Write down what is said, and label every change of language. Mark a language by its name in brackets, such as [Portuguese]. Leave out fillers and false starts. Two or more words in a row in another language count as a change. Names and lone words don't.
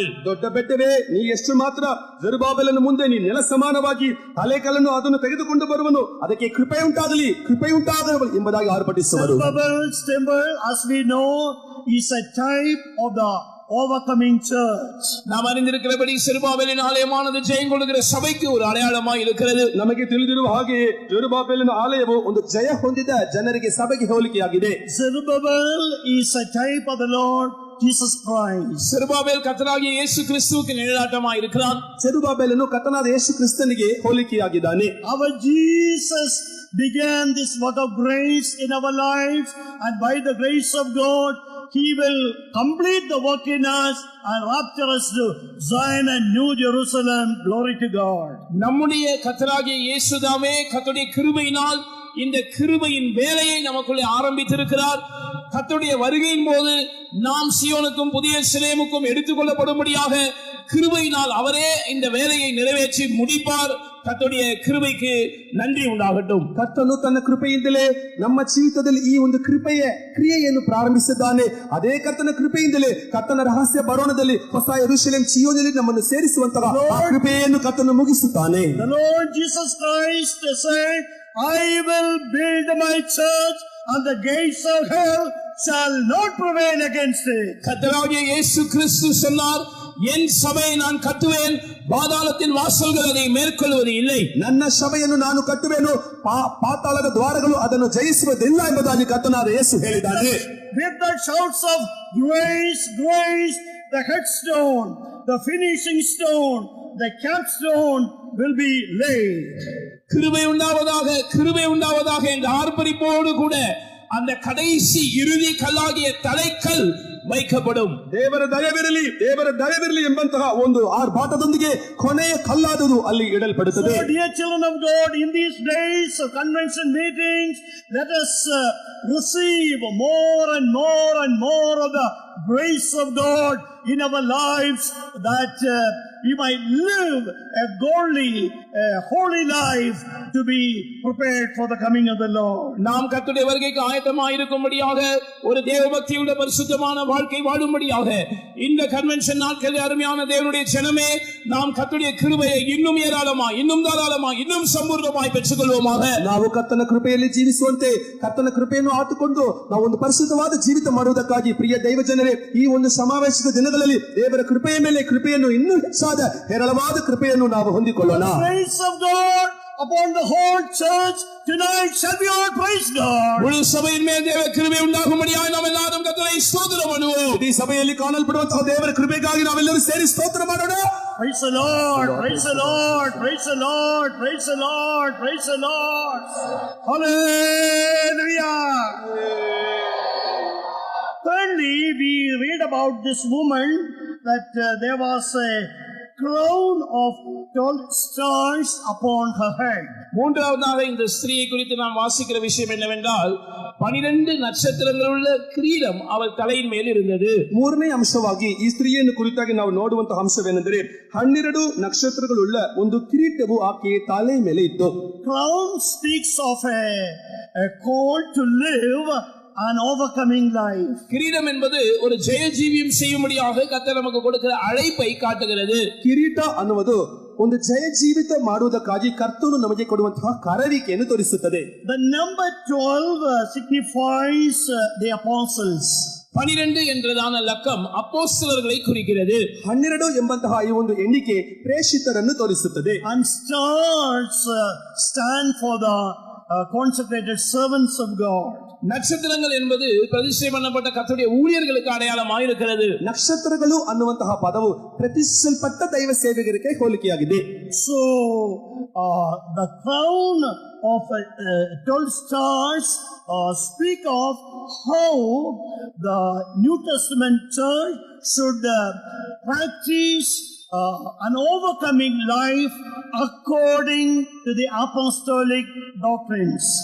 [Kannada] ದೊಡ್ಡ ಬೆಟ್ಟವೇ ನೀ ಎಷ್ಟು ಮಾತ್ರ, ಜೆರುಬ್ಬಾಬೆಲನ ಮುಂದೆ ನೀ ನೆಲ ಸಮಾನವಾಗಿ ತಲೆಕಲ್ಲನ್ನು ಅದನ್ನು ತೆಗೆದುಕೊಂಡು ಬರುವನು, ಅದಕ್ಕೆ ಕೃಪೆ ಉಂಟಾಗಲಿ, ಕೃಪೆ ಉಂಟಾಗಲಿ ಎಂಬುದಾಗಿ ಆರ್ಭಟಿಸುವರು. [English] Zerubbabel's temple, as we know, is a type of the overcoming church. [Tamil] நாம் அறிந்திருக்கிறபடி செருபாபேலின் ஆலயமானது ஜெயம் கொள்ளுகிற சபைக்கு ஒரு அடையாளமாய் இருக்கிறது. [Kannada] ನಮಗೆ ತಿಳಿದಿರುವ ಹಾಗೆ ಜೆರುಬ್ಬಾಬೆಲನ ಆಲಯವು ಒಂದು ಜಯ ಹೊಂದಿದ ಜನರಿಗೆ ಸಭೆಗೆ ಹೋಲಿಕೆಯಾಗಿದೆ. [English] Zerubbabel is a type of the Lord Jesus Christ. [Tamil] செருபாபேல் கர்த்தராகிய இயேசு கிறிஸ்துவுக்கு நிழலாட்டமாய் இருக்கிறான். [Kannada] ಜೆರುಬ್ಬಾಬೆಲನು ಕರ್ತನಾದ ಯೇಸು ಕ್ರಿಸ್ತನಿಗೆ ಹೋಲಿಕೆಯಾಗಿದ್ದಾನೆ. [English] Our Jesus began this work of grace in our lives, and by the grace of God He will complete the work in us and rapture us to Zion and New Jerusalem. Glory to God. [Tamil] நம்முடைய கர்த்தராகிய இயேசுதாமே கர்த்தருடைய கிருபையினால் இந்த கிருபையின் வேலையை நமக்குள்ளே ஆரம்பித்திருக்கிறார். கர்த்தருடைய வருகையின் போது நாம் சீயோனுக்கும் புதிய எருசலேமுக்கும் எடுத்துக்கொள்ளப்படும்படியாக கிருபையினால் அவரே இந்த வேலையை நிறைவேற்றி முடிப்பார். கர்த்தருடைய கிருபைக்கு நன்றி உண்டாகட்டும். [Kannada] ಕರ್ತನು ತನ್ನ ಕೃಪೆಯಿಂದಲೇ ನಮ್ಮ ಜೀವಿತದಲ್ಲಿ ಈ ಒಂದು ಕೃಪೆಯ ಕ್ರಿಯೆಯನ್ನು ಪ್ರಾರಂಭಿಸಿದ್ದಾನೆ. ಅದೇ ಕರ್ತನ ಕೃಪೆಯಿಂದಲೇ ಕರ್ತನ ರಹಸ್ಯ ಬರೋಣದಲ್ಲಿ ಹೊಸ ಯೆರೂಸಲೇಮ್ ಚೀಯೋನಿನಲ್ಲಿ ನಮ್ಮನ್ನು ಸೇರಿಸುವಂತಹ ಆ ಕೃಪೆಯನ್ನು ಕರ್ತನು ಮುಗಿಸುತ್ತಾನೆ. [English] The Lord Jesus Christ said, I will build my church and the gates of hell shall not prevail against it. [Tamil] கர்த்தராகிய இயேசு கிறிஸ்து சொன்னார், என் சபையை நான் கட்டுவேன், பாதாளத்தின் வாசல்கள் அதை மேற்கொள்வது இல்லை. [Kannada] ನನ್ನ ಸಭೆಯನ್ನು ನಾನು ಕಟ್ಟುವೆನು, ಪಾತಾಳದ ದ್ವಾರಗಳು ಅದನ್ನು ಜಯಿಸುವುದಿಲ್ಲ ಎಂಬುದಾಗಿ ಕರ್ತನಾದ ಯೇಸು ಹೇಳಿದ್ದಾನೆ. [English] With the shouts of grace, grace, the headstone, the finishing stone, the capstone will be laid. [Tamil] கிருபை உண்டாவதாக, கிருபை உண்டாவதாக என்ற ஆர்ப்பரிப்போடு கூட அந்த கடைசி இறுதி கல்லாகிய தலைக்கல் வைக்கப்படும். [Kannada] ದೇವರ ದಯವಿರಲಿ, ದೇವರ ದಯವಿರಲಿ ಎಂಬಂತಹ ಒಂದು ಆರ್ಭಾಟದೊಂದಿಗೆ ಕೊನೆಯ ಕಲ್ಲಾದುದು ಅಲ್ಲಿ ಇಡಲ್ಪಡುತ್ತದೆ. [English] So dear children of God, in these days of convention meetings, let us receive more and more and more of the grace of God in our lives, that we might live a godly, holy life to be prepared for the coming of the Lord. [Tamil] நாம் கர்த்தருடைய வருகைக்கு ஆயத்தமாக இருக்கும்படியாக ஒரு தேவபக்தியுள்ள பரிசுத்தமான வாழ்க்கை வாழும்படியாக இந்த கன்வென்ஷன் நாட்களில் அருமையான தேவனுடைய ஜனமே நாம் கர்த்தருடைய கிருபையை இன்னும் ஏராளமாய் இன்னும் தாராளமாய் இன்னும் சம்பூர்ணமாய் பெற்றுக்கொள்வோமாக. [Kannada] ನಾವು ಕರ್ತನ ಕೃಪೆಯಲ್ಲಿ ಜೀವಿಸುವಂತೆ ಕರ್ತನ ಕೃಪೆಯನ್ನು ಆತುಕೊಂಡು ನಾವು ಒಂದು ಪರಿಶುದ್ಧವಾದ ಜೀವಿತ ಮಾಡುವುದಕ್ಕಾಗಿ ಪ್ರಿಯ ದೈವ ಜನರೇ ಈ ಒಂದು ಸಮಾವೇಶದ ದಿನಗಳಲ್ಲಿ ದೇವರ ಕೃಪೆಯ ಮೇಲೆ ಕೃಪೆಯನ್ನು ಇನ್ನೂ ಹೆಚ್ಚಾದ ಹೇರಳವಾದ ಕೃಪೆಯನ್ನು ನಾವು ಹೊಂದಿಕೊಳ್ಳೋಣ. [English] Praise of God upon the whole church tonight shall be our praise God. [Tamil] முழு சபையின் மேல் தேவ கிருபை உண்டாகும்படியாக நாம் எல்லாரும் கர்த்தரை ஸ்தோத்திரம் பண்ணுவோம். [Kannada] ಈ ಸಭೆಯಲ್ಲಿ ಕಾಣಲ್ಪಡುವಂತಹ ದೇವರ ಕೃಪೆಗಾಗಿ ನಾವೆಲ್ಲರೂ ಸೇರಿ ಸ್ತೋತ್ರ ಮಾಡೋಣ. [English] Praise the Lord, praise the Lord, praise the Lord, praise the Lord, praise the Lord. Hallelujah. Thirdly, we read about this woman that there was a crown of 12 stars upon her head. [Tamil] மூன்றாவதாக இந்த ஸ்திரீயை குறித்து நாம் வாசிக்கிற விஷயம் என்னவென்றால் 12 நட்சத்திரங்கள் உள்ள கிரீடம் அவள் தலையின் மேல் இருந்தது. [Kannada] ಮೂರನೇ ಅಂಶವಾಗಿ ಈ ಸ್ತ್ರೀಯನ್ನು ಕುರಿತಾಗಿ ನಾವು ನೋಡುವಂತಹ ಅಂಶವೇನೆಂದರೆ 12 ನಕ್ಷತ್ರಗಳುಳ್ಳ ಒಂದು ಕಿರೀಟವು ಆಕೆಯ ತಲೆಯ ಮೇಲೆ ಇತ್ತು. [English] Crown speaks of a call to live an overcoming life. [Tamil] கிரீடம் என்பது ஒரு ஜெய ஜீவியம் செய்யும்படியாக கர்த்தர் நமக்கு கொடுக்கிற அழைப்பை காட்டுகிறது. [Kannada] ಕಿರೀಟ ಅನ್ನುವುದು ಒಂದು ಜಯ ಜೀವಿತ ಮಾಡುವುದಕ್ಕಾಗಿ ಕರ್ತನು ನಮಗೆ ಕೊಡುವಂತಹ ಕರೆವಿಕೆಯನ್ನು ತೋರಿಸುತ್ತದೆ. [English] The number 12 signifies the apostles. [Tamil] 12 என்றதான லக்கம் அப்போஸ்தலர்களை குறிக்கிறது. [Kannada] 12 ಎಂಬಂತಹ ಈ ಒಂದು ಎಣಿಕೆ ಪ್ರೇಷಿತರನ್ನು ತೋರಿಸುತ್ತದೆ. [English] And stars stand for the consecrated servants of God. [Tamil] நட்சத்திரங்கள் என்பது பிரதிஷ்டை பண்ணப்பட்ட கர்த்தருடைய ஊழியர்களுக்கு அடையாளமாக இருக்கிறது. [Kannada] ನಕ್ಷತ್ರಗಳು ಅನ್ನುವಂತಹ ಪದವು ಪ್ರತಿಷ್ಠಿಸಲ್ಪಟ್ಟ ದೈವ ಸೇವಕರಿಗೆ ಹೋಲಿಕೆಯಾಗಿದೆ. [English] So the crown of 12 stars speak of how the New Testament church should practice an overcoming life according to the apostolic doctrines.